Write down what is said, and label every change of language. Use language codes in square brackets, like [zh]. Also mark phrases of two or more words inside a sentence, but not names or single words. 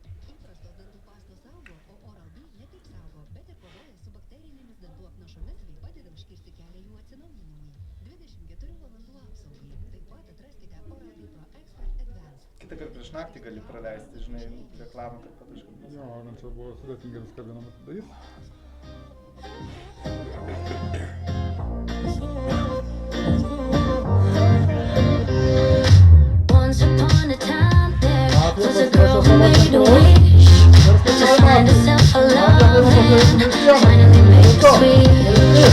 [lt] Įprastos dantų pastos saugo, o Oral-B ne tik saugo, bet ir kovoja su bakterinėmis dantų apnašomis bei padeda užkirsti kelią jų atsinaujinimui. 24 valandų apsaugai. Taip pat atraskite Oral-B Pro Expert Advanced. Kitą kartą prieš naktį gali praleisti, žinai, reklamą, kad pataškam. Jo, man čia buvo sudėtinga viską vieną matą daryti. [en] Once upon a time there was a girl who made a wish to find herself a love and finally make it sweet.